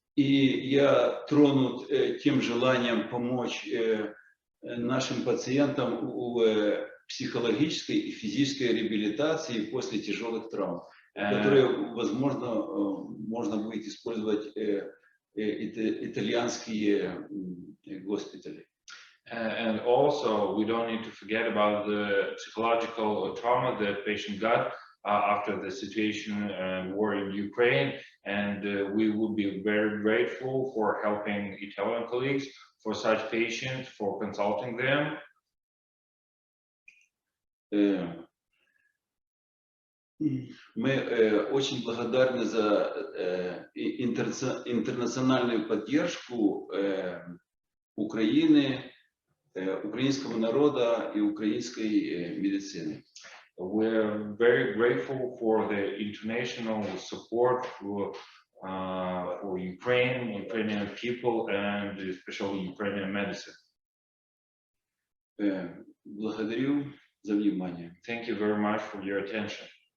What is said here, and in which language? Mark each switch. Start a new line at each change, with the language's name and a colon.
Russian: И я тронут тем желанием помочь нашим пациентам в психологической и физической реабилитации после тяжелых травм, которые, возможно, можно будет использовать итальянские госпитали.
English: And also, we don't need to forget about the psychological trauma that patient got after the situation and war in Ukraine, and we would be very grateful for helping Italian colleagues for such patients, for consulting them.
Russian: Мы очень благодарны за интернациональную поддержку Украины, украинского народа и украинской медицины.
English: We're very grateful for the international support for Ukraine, Ukrainian people, and especially Ukrainian medicine.
Russian: Благодарю за внимание.
English: Thank you very much for your attention.